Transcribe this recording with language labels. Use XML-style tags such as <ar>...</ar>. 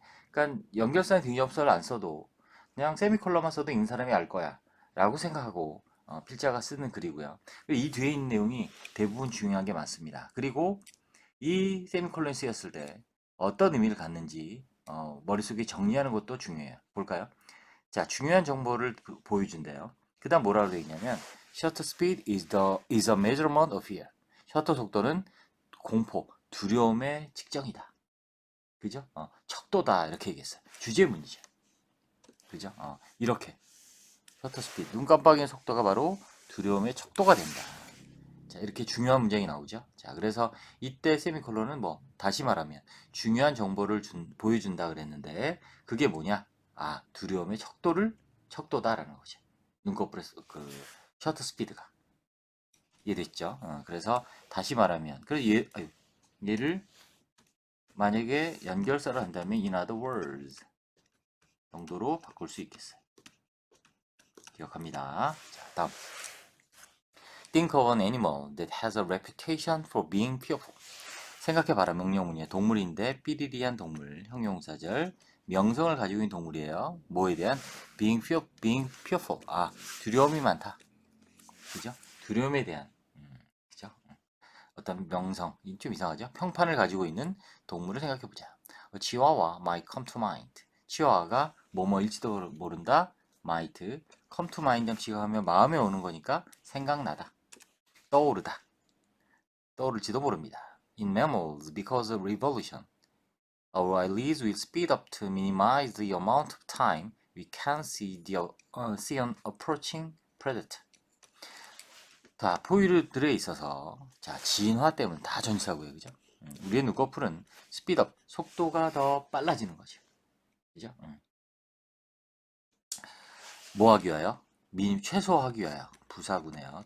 <ko>그러니까 연결사나 등위 접속사를 안 써도 그냥 세미콜론만 써도 있는 사람이 알 거야 라고 생각하고 필자가 쓰는 글이고요. 이 뒤에 있는 내용이 대부분 중요한 게 많습니다. 그리고 이 세미콜론이 쓰였을 때 어떤 의미를 갖는지 머릿속에 정리하는 것도 중요해요. 볼까요? 자, 중요한 정보를 보여준대요. 그 다음 뭐라고 되어 있냐면</ko> <en>Shutter speed is a measurement of fear.</en> <ko>셔터 속도는 공포, 두려움의 측정이다. 그죠? 척도다 이렇게 얘기했어요. 주제문이죠. 그죠? 이렇게 셔터 스피드, 눈 깜빡이는 속도가 바로 두려움의 척도가 된다. 자, 이렇게 중요한 문장이 나오죠. 자, 그래서 이때 세미콜론은 뭐 다시 말하면 중요한 정보를 보여준다 그랬는데 그게 뭐냐? 아, 두려움의 척도다라는 거죠. 눈꺼풀의 셔터 스피드가 이해됐죠? 그래서 다시 말하면 얘를 만약에 연결사를 한다면</ko> <en>in other words</en> <ko>정도로 바꿀 수 있겠어요. 기억합니다. 자, 다음.</ko> <en>Think of an animal that has a reputation for being fearful.</en> <ko>생각해봐라. 명령문이에요. 동물인데 삐리리한 동물. 형용사절. 명성을 가지고 있는 동물이에요. 뭐에 대한?</ko> <en>being fearful.</en> <ko>아, 두려움이 많다. 그죠? 두려움에 대한. 그죠? 어떤 명성. 좀 이상하죠? 평판을 가지고 있는 동물을 생각해보자.</ko> <en>치와와 might come to mind.</en> <ko>치와와가 뭐뭐일지도 모른다.</ko> <en>might come to mind</en> <ko>지각하면 마음에 오는 거니까 생각나다. 떠오르다. 떠오를지도 모릅니다.</ko> <en>In mammals, because of revolution, our eyelids will speed up to minimize the amount of time we can see an approaching predator.</en> <ko>자, 포유류들에 있어서 자, 진화 때문에 다 전치사고요. 그죠? 우리의 눈꺼풀은 스피드업, 속도가 더 빨라지는 거죠. 그죠? 뭐 하기 위하여? 최소화하기 위하여. 부사구네요.</ko>